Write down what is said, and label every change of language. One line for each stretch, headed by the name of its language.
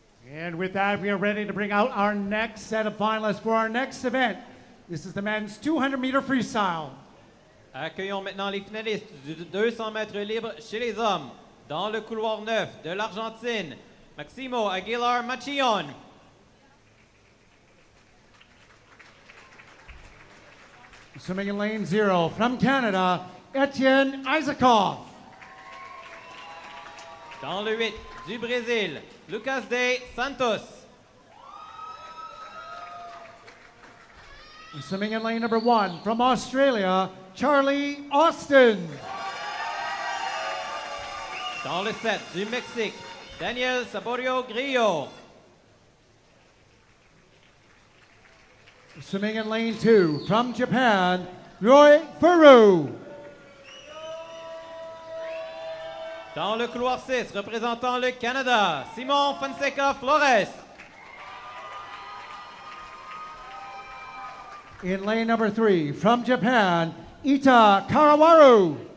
English: And with that, we are ready to bring out our next set of finalists for our next event. This is the men's 200-meter freestyle.
French: Accueillons maintenant les finalistes du 200 mètres libre chez les hommes. Dans le couloir 9 de l'Argentine, Maximo Aguilar Machillon.
English: Swimming in lane 0 from Canada, Etienne Isaacoff.
French: Dans le 8 du Brésil, Lucas de Santos.
English: Swimming in lane number 1 from Australia, Charlie Austin.
French: Dans le 7 du Mexique, Daniel Saborio Grillo.
English: Swimming in lane 2 from Japan, Roy Furu.
French: Dans le couloir 6, représentant le Canada, Simon Fonseca Flores.
English: In lane number 3 from Japan, Ita Karawaru.